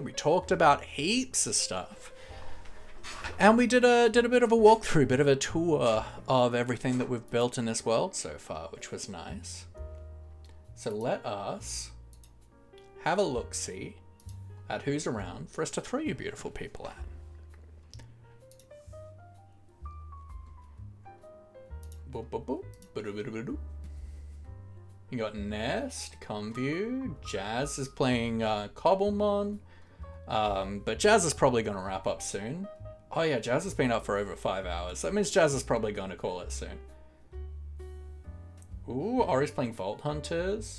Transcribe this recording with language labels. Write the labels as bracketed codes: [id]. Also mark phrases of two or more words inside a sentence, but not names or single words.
[en] We talked about heaps of stuff. And we did a bit of a walkthrough, bit of a tour of everything that we've built in this world so far, which was nice. So let us have a look-see at who's around for us to throw you beautiful people at. Boop, boop, boop. Ba-do-ba-do-ba-do. You got Nest, Comview, Jazz is playing Cobblemon, but Jazz is probably going to wrap up soon. Oh yeah, Jazz has been up for over 5 hours. That means Jazz is probably going to call it soon. Ooh, Ori's playing Vault Hunters.